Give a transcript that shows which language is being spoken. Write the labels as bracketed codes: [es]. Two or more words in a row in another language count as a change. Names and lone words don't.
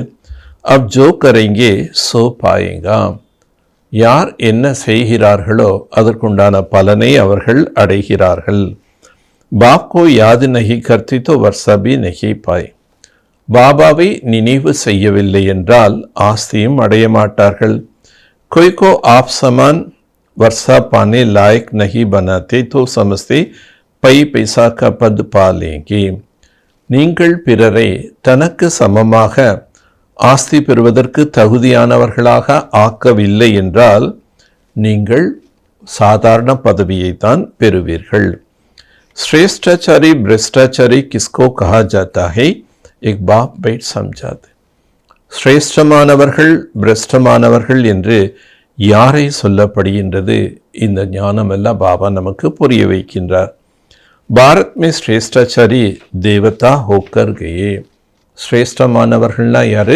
[hi] अब जो करेंगे सो पाएंगे, [ta] யார் என்ன செய்கிறார்களோ அதற்குண்டான பலனை அவர்கள் அடைகிறார்கள். [hi] बाप को याद नहीं करते तो वर्सा भी नहीं पाए, [ta] பாபாவை நினைவு செய்யவில்லை என்றால் ஆஸ்தியும் அடைய மாட்டார்கள். [hi] कोई को आप समान वर्षा पाने लायक नहीं बनाते तो समझते पई पैसा का पद पा लेंगे, [ta] நீங்கள் பிறரை தனக்கு சமமாக ஆஸ்தி பெறுவதற்கு தகுதியானவர்களாக ஆக்கவில்லை என்றால் நீங்கள் சாதாரண பதவியை தான் பெறுவீர்கள். [hi] श्रेष्ठाचारी भ्रष्टाचारी किसको कहा जाता है, एक बाप बैठ समझाते, [ta] சிரேஷ்டமானவர்கள் பிரஷ்டமானவர்கள் என்று யாரை சொல்லப்படுகின்றது? இந்த ஞானமெல்லாம் பாபா நமக்கு புரிய வைக்கின்றார். [hi] भारत में श्रेष्ठाचारी देवता होकर गए, [ta] சிரேஷ்டமானவர்கள்னா யாரு?